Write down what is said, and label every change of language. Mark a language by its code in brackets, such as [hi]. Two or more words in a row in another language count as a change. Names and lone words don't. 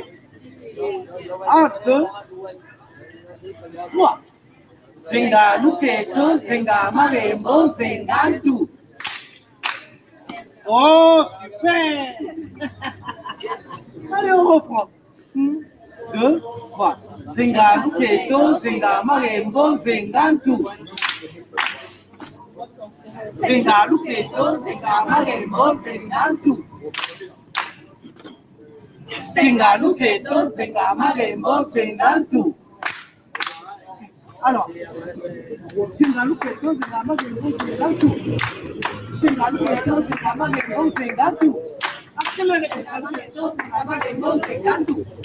[fr] 1, 2, 3. [ln] Zenga luketo, zenga marembo, zenga tout. [fr] Oh, super. Allez, on reprend. 1, 2, 3. [ln] Zenga luketo, zenga marembo, zenga tout. Zenga luketo, zenga marembo, zenga tout. Zenga luketo, zenga marembo, zenga tout. [fr] Alors, [ln] zenga luketo, zenga marembo, zenga tout. Zenga luketo, zenga marembo, zenga tout. [fr] Accélérez. [ln] Zenga luketo, zenga marembo, zenga tout.